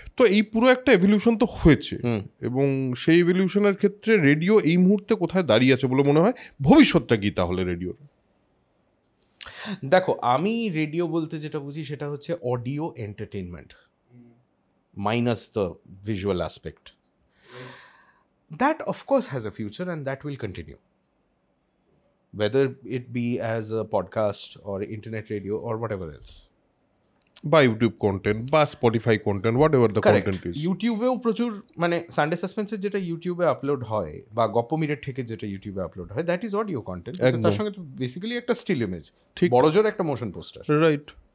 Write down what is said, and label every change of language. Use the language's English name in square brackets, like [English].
[Bangla] তো এই পুরো একটা এভলিউশন তো হয়েছে, এবং সেই এভলিউশনের ক্ষেত্রে রেডিও এই মুহূর্তে কোথায় দাঁড়িয়ে আছে বলে মনে হয়? ভবিষ্যৎটা কি তাহলে রেডিওর? দেখো, আমি রেডিও বলতে যেটা বুঝি সেটা হচ্ছে audio entertainment [English] Minus the visual aspect. That of course has a future and that will continue, whether it be as a podcast or internet radio or whatever else. বা YouTube content বা Spotify content, whatever the content is. [Bangla] ইউটিউবেও প্রচুর, মানে Sunday সাসপেন্সের যেটা ইউটিউবে upload হয় বা গপ্পমিরের থেকে যেটা ইউটিউবে আপলোড হয়, [English] That is audio content. [Bangla] তার সঙ্গে তো বেসিক্যালি একটা স্টিল ইমেজ, ঠিক বড়জোর একটা মোশন পোস্টার। [English] Right.